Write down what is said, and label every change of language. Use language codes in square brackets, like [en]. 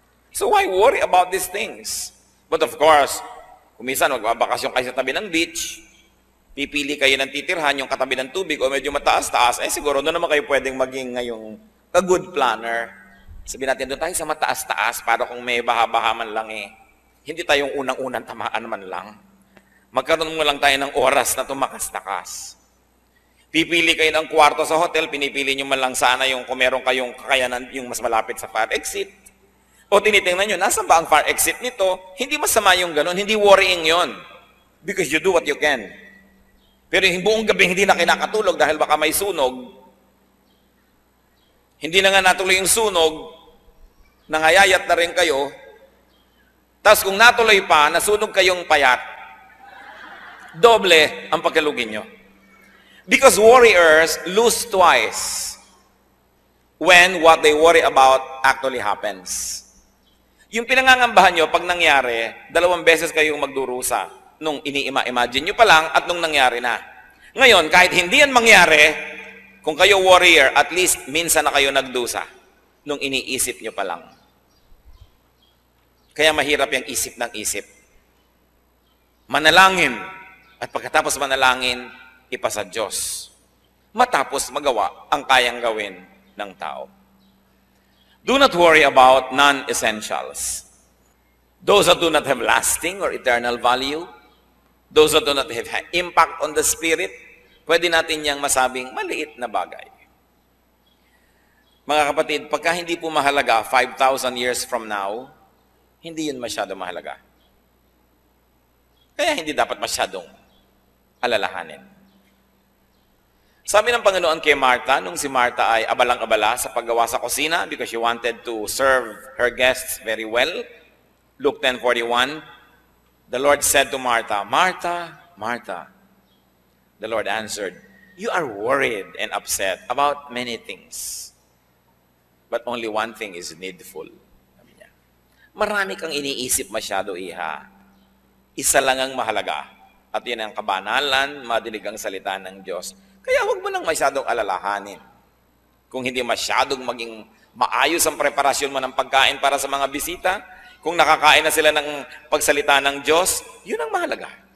[en] So why worry about these things? [tl] But of course, kung minsan magbabakasyon kayo sa tabi ng beach, pipili kayo ng titirhan yung katabi ng tubig o medyo mataas-taas, siguro doon naman kayo pwedeng maging ngayong ka-good planner. Sabihin natin, doon tayo sa mataas-taas para kung may baha-baha man lang hindi tayong unang-unang tamaan man lang. Magkaroon mo lang tayo ng oras na tumakas-takas. Pipili kayo ng kwarto sa hotel, pinipili nyo man lang sana yung kung meron kayong kakayanan yung mas malapit sa fire exit. O tinitingnan nyo, nasan ba ang fire exit nito? Hindi masama yung ganun, hindi worrying yon. [en] Because you do what you can. [tl] Pero yung buong gabi hindi na kinakatulog dahil baka may sunog. Hindi na nga natuloy yung sunog, nangayayat na rin kayo. Tapos kung natuloy pa, nasunog kayong payat, doble ang pagkalugin nyo. [en] Because warriors lose twice when what they worry about actually happens. [tl] Yung pinangangambahan nyo, pag nangyari, 2 beses kayong magdurusa. Nung ini-imagine nyo pa lang at nung nangyari na. Ngayon, kahit hindi yan mangyari, kung kayo warrior, at least minsan na kayo nagdusa nung iniisip nyo pa lang. Kaya mahirap yung isip ng isip. Manalangin. At pagkatapos manalangin, ipasa Diyos. Matapos magawa ang kayang gawin ng tao. [en] Do not worry about non-essentials. Those that do not have lasting or eternal value, those that do not have impact on the spirit, [tl] pwede natin niyang masabing maliit na bagay. Mga kapatid, pagka hindi po mahalaga [en] 5,000 years from now, [tl] hindi yun masyado mahalaga. Kaya hindi dapat masyadong alalahanin. Sabi ng Panginoon kay Martha, nung si Martha ay abalang-abala sa paggawa sa kusina [en] because she wanted to serve her guests very well, Luke 10:41, the Lord said to Martha, Martha, Martha. The Lord answered, you are worried and upset about many things, but only one thing is needful. [tl] Sabi niya, marami kang iniisip masyado, iha. Isa lang ang mahalaga, at yun ang kabanalan, madinig ang salita ng Diyos. Kaya huwag mo nang masyadong alalahanin. Kung hindi masyadong maging maayos ang preparasyon mo ng pagkain para sa mga bisita, kung nakakain na sila ng pagsalita ng Diyos, yun ang mahalaga.